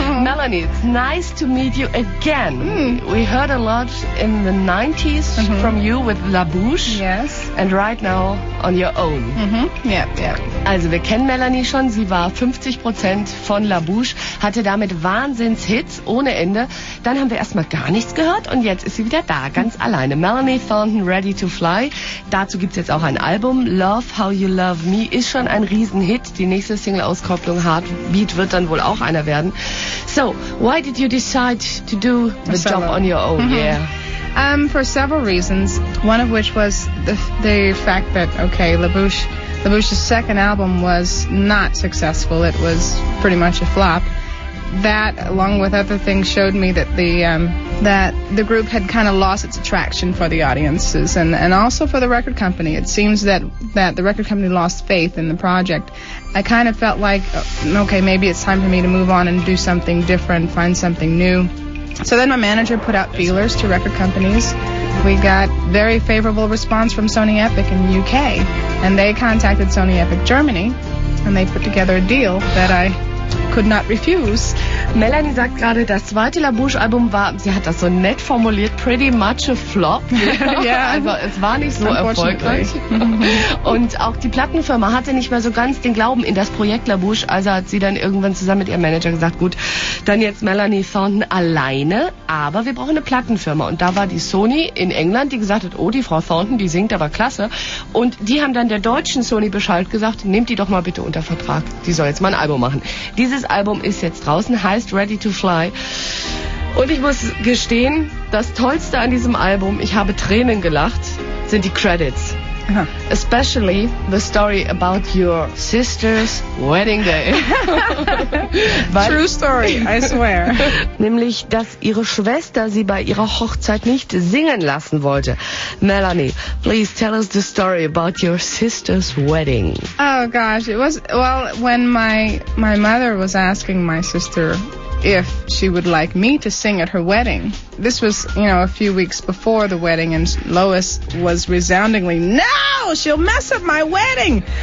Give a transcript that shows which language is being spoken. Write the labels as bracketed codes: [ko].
[en] Melanie, it's nice to meet you again. We heard a lot in the 90s from you with La Bouche. Yes. And right now on your own. Yep. [de] Also wir kennen Melanie schon. Sie war 50% von La Bouche, hatte damit Wahnsinnshits ohne Ende. Dann haben wir erstmal gar nichts gehört und jetzt ist sie wieder da, ganz alleine. Melanie Thornton, Ready to Fly. Dazu gibt's jetzt auch ein Album. Love How You Love Me ist schon ein Riesenhit. Die nächste Single-Auskopplung Heartbeat wird dann wohl auch einer werden. [en] So, why did you decide to do the job on your own? Yeah. For several reasons. One of which was the fact that, La Bouche's second album was not successful. It was pretty much a flop. That, along with other things, showed me that the group had kind of lost its attraction for the audiences and also for the record company. It seems that the record company lost faith in the project. I kind of felt like, maybe it's time for me to move on and do something different, find something new. So then my manager put out feelers to record companies. We got very favorable response from Sony Epic in the UK, and they contacted Sony Epic Germany, and they put together a deal that I could not refuse. [de] Melanie sagt gerade, das zweite La Bouche-Album war, sie hat das so nett formuliert, [en] pretty much a flop. [de] Ja. Also es war nicht so erfolgreich. Und auch die Plattenfirma hatte nicht mehr so ganz den Glauben in das Projekt La Bouche, also hat sie dann irgendwann zusammen mit ihrem Manager gesagt, gut, dann jetzt Melanie Thornton alleine, aber wir brauchen eine Plattenfirma. Und da war die Sony in England, die gesagt hat, oh, die Frau Thornton, die singt aber klasse. Und die haben dann der deutschen Sony Bescheid gesagt, nehmt die doch mal bitte unter Vertrag, die soll jetzt mal ein Album machen. Dieses Album ist jetzt draußen, heißt Ready to Fly. Und ich muss gestehen, das Tollste an diesem Album, ich habe Tränen gelacht, sind die Credits. [en] Especially the story about your sister's wedding day. True story, I swear. [de] Nämlich, dass ihre Schwester sie bei ihrer Hochzeit nicht singen lassen wollte. [en] Melanie, please tell us the story about your sister's wedding. Oh gosh, it was, when my mother was asking my sister if she would like me to sing at her wedding. This was, a few weeks before the wedding, and Lois was resoundingly, no, she'll mess up my wedding.